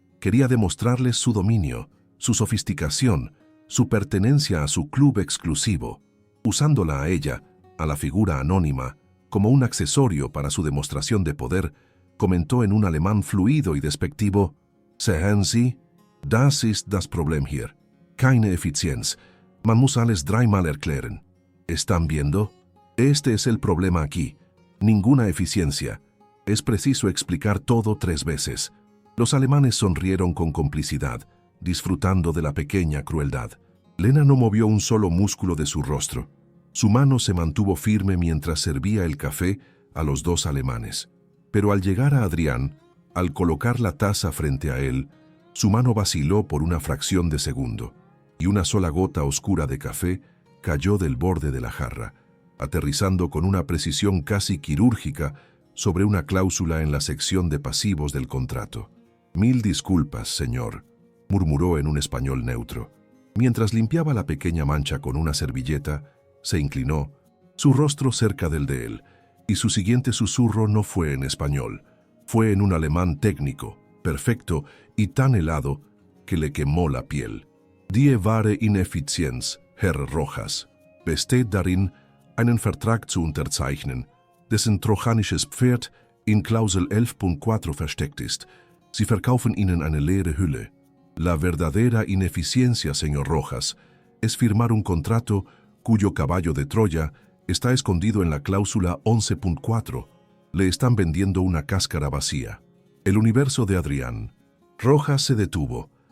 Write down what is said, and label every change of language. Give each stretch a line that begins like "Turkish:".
Spanish: Quería demostrarles su dominio, su sofisticación, su pertenencia a su club exclusivo, usándola a ella, a la figura anónima, como un accesorio para su demostración de poder. Comentó en un alemán fluido y despectivo:
German: Sehen Sie, das ist das Problem hier. Keine Effizienz. Man muss alles dreimal erklären.
Spanish: ¿Están viendo? Este es el problema aquí. Ninguna eficiencia. Es preciso explicar todo 3 veces. Los alemanes sonrieron con complicidad, disfrutando de la pequeña crueldad. Lena no movió un solo músculo de su rostro. Su mano se mantuvo firme mientras servía el café a los 2 alemanes. Pero al llegar a Adrián, al colocar la taza frente a él, su mano vaciló por una fracción de segundo, y una sola gota oscura de café cayó del borde de la jarra, aterrizando con una precisión casi quirúrgica sobre una cláusula en la sección de pasivos del contrato. «Mil disculpas, señor», murmuró en un español neutro. Mientras limpiaba la pequeña mancha con una servilleta, se inclinó, su rostro cerca del de él, y su siguiente susurro no fue en español, fue en un alemán técnico, perfecto y tan helado que le quemó la piel.
German: «Die wahre Ineffizienz, Herr Rojas, besteht darin, einen Vertrag zu unterzeichnen, dessen trojanisches Pferd in Klausel 11.4 versteckt ist. Sie verkaufen ihnen eine leere Hülle.
Spanish: La verdadera ineficiencia, señor Rojas, es firmar un contrato cuyo caballo de Troya está escondido en la cláusula 11.4. Le están vendiendo una cáscara vacía». El universo de Adrián Rojas se detuvo.